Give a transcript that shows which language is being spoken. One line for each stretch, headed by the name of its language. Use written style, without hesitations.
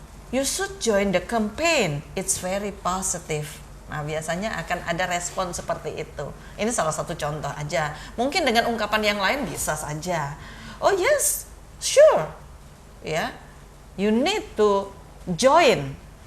English: You should join the campaign, it's very positive.
Indonesian: Nah, biasanya akan ada respon seperti itu. Ini salah satu contoh aja. Mungkin dengan ungkapan yang lain bisa saja.
English: Oh yes, sure, ya, you need to join.